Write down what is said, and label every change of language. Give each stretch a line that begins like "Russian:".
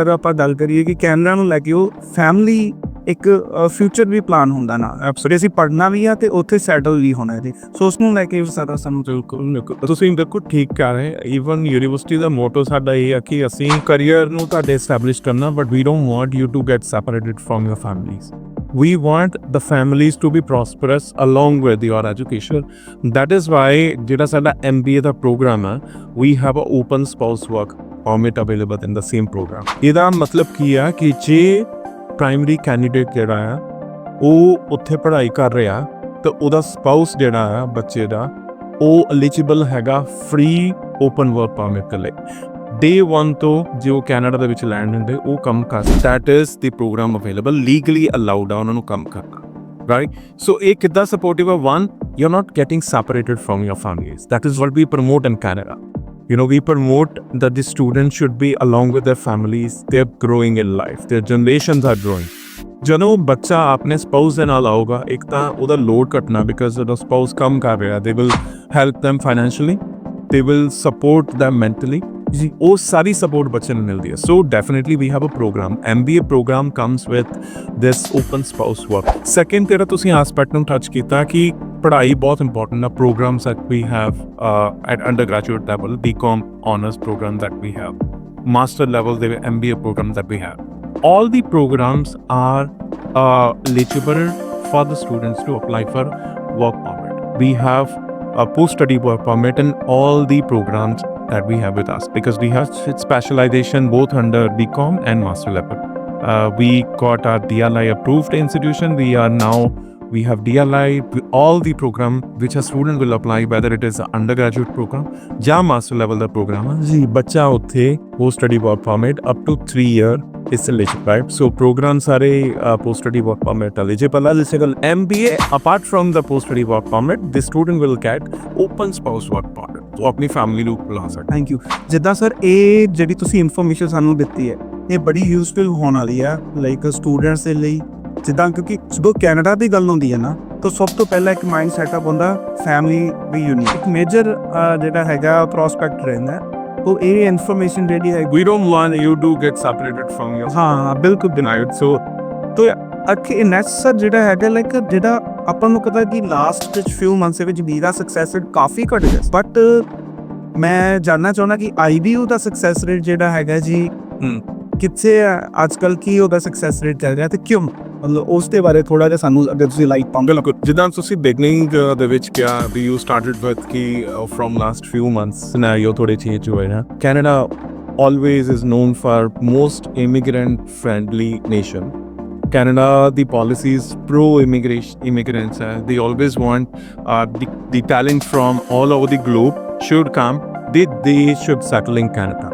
Punjabi: ਅਗਰ ਆਪਾਂ ਗੱਲ ਕਰੀਏ ਕਿ ਕੈਨੇਡਾ ਨੂੰ ਲੈ ਕੇ ਉਹ ਫੈਮਿਲੀ ਇੱਕ ਫਿਊਚਰ ਵੀ ਪਲਾਨ ਹੁੰਦਾ ਨਾ ਐਪਸੋਰੀ ਅਸੀਂ ਪੜ੍ਹਨਾ ਵੀ ਆ ਤੇ ਉੱਥੇ ਸੈਟਲ ਵੀ ਹੋਣਾ ਜੀ। ਸੋ ਉਸ ਨੂੰ ਲੈ ਕੇ ਸਾਰਾ ਸਾਨੂੰ ਤੁਸੀਂ ਬਿਲਕੁਲ ਠੀਕ ਕਰ ਰਹੇ। ਈਵਨ ਯੂਨੀਵਰਸਿਟੀ ਦਾ ਮੋਟੋ ਸਾਡਾ ਇਹ ਆ ਕਿ ਅਸੀਂ ਕਰੀਅਰ ਨੂੰ ਤੁਹਾਡੇ ਐਸਟੈਬਲਿਸ਼ ਕਰਨਾ
English: But we don't want you to get separated from your families. We want the families to be prosperous along with your education. That is why
Punjabi: ਜਿਹੜਾ ਸਾਡਾ MBA ਦਾ ਪ੍ਰੋਗਰਾਮ ਹੈ
English: we have a open spouse work permit available in the same program.
Punjabi: ਇਹਦਾ ਮਤਲਬ ਕੀ ਆ ਕਿ ਜੇ primary candidate ਜਿਹੜਾ ਆ ਉਹ ਉੱਥੇ ਪੜ੍ਹਾਈ ਕਰ ਰਿਹਾ ਤਾਂ ਉਹਦਾ ਸਪਾਊਸ ਜਿਹੜਾ ਆ ਬੱਚੇ ਦਾ ਉਹ ਐਲੀਜੀਬਲ ਹੈਗਾ ਫ੍ਰੀ ਓਪਨ ਵਰਕ ਪਰਮਿਟ ਦੇ ਲਈ। Day 1 ਤੋਂ ਜੋ ਕੈਨੇਡਾ ਦੇ ਵਿੱਚ ਲੈਂਡ ਹੁੰਦੇ ਉਹ ਕੰਮ ਕਰ
English: that is the program available legally allowed
Punjabi: ਆ ਉਹਨਾਂ ਨੂੰ ਕੰਮ ਕਰਨਾ ਰਾਈਟ। ਸੋ ਇਹ ਕਿੱਦਾਂ ਸਪੋਰਟਿਵ ਆ
English: When you are not getting separated from your families that is what we promote in Canada. We promote that the students should be along with their families. They're growing in life. Their generations are growing.
Punjabi: ਜਦੋਂ ਬੱਚਾ ਆਪਣੇ spouse ਦੇ ਨਾਲ ਆਊਗਾ, ਇੱਕ ਤਾਂ ਉਹਦਾ load ਘਟਣਾ ਬਿਕਾਜ਼ ਉਹਦਾ ਸਪਾਊਸ ਕੰਮ ਕਰ ਰਿਹਾ,
English: they will help them financially, they will support them mentally,
Punjabi: ਜੀ ਉਹ ਸਾਰੀ ਸਪੋਰਟ ਬੱਚੇ ਨੂੰ ਮਿਲਦੀ ਹੈ।
English: So definitely we have a program, MBA program comes with this open spouse work.
Punjabi: Second ਜਿਹੜਾ ਤੁਸੀਂ ਐਸਪੈਕਟ ਨੂੰ ਟੱਚ ਕੀਤਾ ਕਿ ਪੜ੍ਹਾਈ ਬਹੁਤ ਇੰਪੋਰਟੈਂਟ ਆ,
English: Programs that we have at undergraduate level, BCom honors program that we have, master level the MBA program that we have, all the programs are eligible for the students to apply for work permit. We have a post-study work permit in all the programs that we have with us because we have specialization both under BCom and master level. We got our DLI approved institution. We have DLI, all the program which a student will apply, whether it is an undergraduate program
Punjabi: ਜਾਂ master level ਦਾ program ਹੈ ਜੀ, ਬੱਚਾ ਉੱਥੇ
English: post study work permit up to 3 year is eligible. So program ਸਾਰੇ post study work permit eligible are. Eligible MBA apart from the post study work permit, the student will get open spouse work permit.
Punjabi: So ਆਪਣੀ family ਨੂੰ ਬੁਲਾ ਸਕਦਾ।
English: Thank you.
Punjabi: ਜਿੱਦਾਂ sir ਇਹ ਜਿਹੜੀ ਤੁਸੀਂ information ਸਾਨੂੰ ਦਿੱਤੀ ਹੈ ਇਹ ਬੜੀ ਯੂਜ਼ਫੁਲ ਹੋਣ ਵਾਲੀ ਆ ਲਾਈਕ ਸਟੂਡੈਂਟਸ ਦੇ ਲਈ, ਜਿੱਦਾਂ ਕਿਉਂਕਿ ਜਦੋਂ ਕੈਨੇਡਾ ਦੀ ਗੱਲ ਹੁੰਦੀ ਹੈ ਨਾ ਤਾਂ ਸਭ ਤੋਂ ਪਹਿਲਾਂ ਇੱਕ ਮਾਈਂਡ ਸੈਟਅਪ ਹੁੰਦਾ ਫੈਮਿਲੀ ਰੀਯੂਨੀਅਨ, ਇੱਕ ਮੇਜਰ ਜਿਹੜਾ ਹੈਗਾ ਪ੍ਰੋਸਪੈਕਟ ਰਹਿੰਦਾ।
Hindi: तो ये इन्फॉर्मेशन रेडी है,
English: We don't want you to get separated from your
Hindi: हाँ बिल्कुल डिनाइड। सो तो
Punjabi: ਅੱਖੇ ਨੈਕਸਟ ਸਰ ਜਿਹੜਾ ਹੈਗਾ ਲਾਈਕ ਜਿਹੜਾ ਆਪਾਂ ਨੂੰ ਪਤਾ ਕਿ ਲਾਸਟ ਕੁਝ ਫਿਊ ਮੰਥਸ ਦੇ ਵਿੱਚ ਵੀਜ਼ਾ ਸਕਸੈਸ ਰੇਟ ਕਾਫੀ ਘਟ ਗਿਆ, ਬਟ ਮੈਂ ਜਾਨਣਾ ਚਾਹੁੰਦਾ ਕਿ IBU ਦਾ ਸਕਸੈਸ ਰੇਟ ਜਿਹੜਾ ਹੈਗਾ ਜੀ ਕਿੱਥੇ ਅੱਜ ਕੱਲ੍ਹ ਕੀ ਉਹਦਾ ਸਕਸੈਸ ਰੇਟ ਚੱਲ ਰਿਹਾ ਤੇ ਕਿਉਂ, ਮਤਲਬ ਉਸ ਦੇ ਬਾਰੇ ਥੋੜਾ ਜਿਹਾ ਸਾਨੂੰ ਅਗਰ ਤੁਸੀਂ ਲਾਈਟ ਪਾਉਂਗੇ। ਬਿਲਕੁਲ, ਜਿੱਦਾਂ ਤੁਸੀਂ ਬਿਗਨਿੰਗ ਦੇ ਵਿੱਚ ਕਿਹਾ
English: ਵੀ you started with
Punjabi: ਕਿ ਫਰੋਮ ਲਾਸਟ ਫਿਊ ਮੰਥਸ ਸਿਨੈਰੀਓ ਥੋੜੇ ਚੇਂਜ ਹੋਏ ਨਾ।
English: Canada always is known for most immigrant friendly nation. Canada, the policies pro immigrants, they always want the talent from all over the globe should come, they should settle in Canada.